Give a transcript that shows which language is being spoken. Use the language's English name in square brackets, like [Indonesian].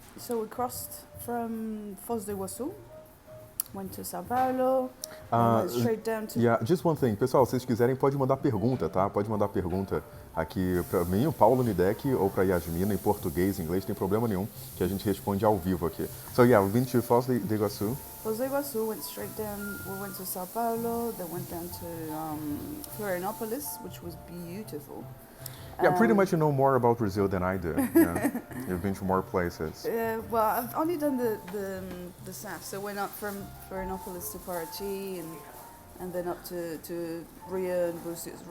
[English] We crossed from Foz do Iguaçu, went to São Paulo, went straight down to... Yeah, just one thing. [Portuguese] Pessoal, se vocês quiserem, pode mandar pergunta, tá? Pode mandar pergunta aqui pra mim, o Paulo Nideck, ou pra Yasmina, em português, em inglês, não tem problema nenhum, que a gente responde ao vivo aqui. [English] So yeah, we've been to Foz do Iguaçu. Foz do Iguaçu, went straight down, we went to São Paulo, then went down to Florianópolis, which was beautiful. Yeah, pretty much you know more about Brazil than I do. Yeah. You've been to more places. Well, I've only done the south, so went up from Florianópolis to Paraty, and then up to Rio and Búzios.